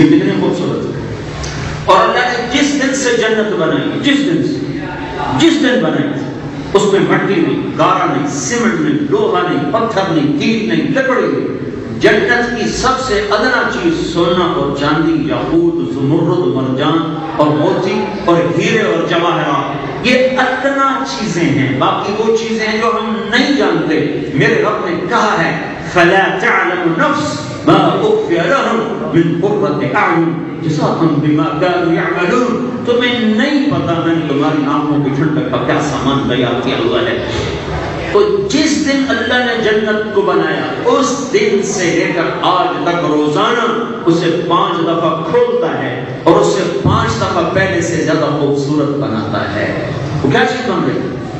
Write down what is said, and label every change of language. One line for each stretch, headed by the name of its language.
Urdu: یہ کتنی خوبصورت ہے. اور اللہ نے جس دن سے جنت بنائی جس دن بنائی اس میں مٹی نہیں گارا نہیں سیمنٹ نہیں لوہا نہیں پتھر نہیں تیل نہیں لکڑی نہیں. جنت کی سب سے ادنا چیز سونا اور چاندی یاقوت زمرد مرجان اور موتی اور ہیرے اور جواہرات یہ ادنا چیزیں ہیں. باقی وہ چیزیں ہیں جو ہم نہیں جانتے. میرے رب نے کہا ہے
Arabic: فلا تعلم نفس ما اخفي لهم من قرة اعين جزاء بما كانوا يعملون.
Urdu: تمہیں نہیں پتا میں نے تمہاری آنکھوں کی ٹھنڈک کا کیا سامان تیار کیا ہوا ہے. تو جس دن اللہ نے جنت کو بنایا اس دن سے لے کر آج تک روزانہ اسے 5 دفعہ کھولتا ہے اور اسے 5 دفعہ پہلے سے زیادہ خوبصورت بناتا ہے. وہ کیا چیز بن رہی ہے؟